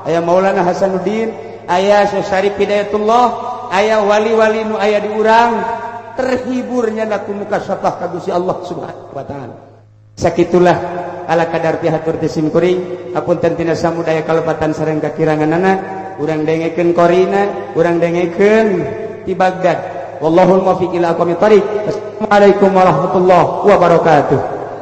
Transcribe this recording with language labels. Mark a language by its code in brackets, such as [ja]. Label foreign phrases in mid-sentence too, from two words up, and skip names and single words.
[su] Aya Maulana Hasanuddin, aya Syekh Syarif Hidayatullah, aya wali-wali nu aya di urang terhiburnya ku mukasyafah ka Gusti Allah [ar] سبحانه وتعالى. [su] Sakitulah ala kadar pihatur tisim kuring hapunten tina samudaya kalepatan sareng kakiranganana urang dengekeun korina urang dengekeun di Baghdad [ar] والله الموفق إلى أقوم الطريق. السلام عليكم ورحمة الله وبركاته.